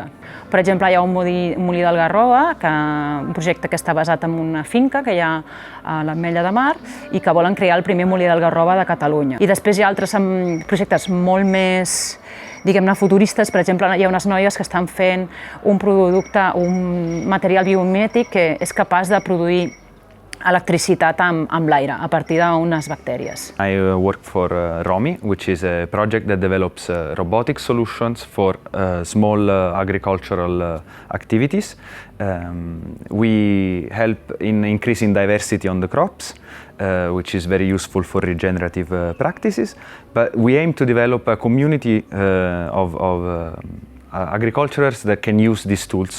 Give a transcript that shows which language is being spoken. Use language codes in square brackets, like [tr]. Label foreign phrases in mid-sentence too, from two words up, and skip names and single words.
[ca] Per exemple, hi ha un molí del Garrova, un projecte que està basat en una finca que hi ha a l'Ametlla de Mar i que volen crear el primer molí del Garrova de Catalunya. I després hi ha altres projectes molt més, diguem-ne, futuristes. Per exemple, hi ha unes noies que estan fent un producte, un material biomimètic que és capaç de produir electricitat amb l'aire a partir d'unes bactèries. [en] I work for ROMI, which is a project that develops robotic solutions for small agricultural activities. We help in increasing diversity on the crops, which is very useful for regenerative practices, but we aim to develop a community of agriculturers that can use these tools.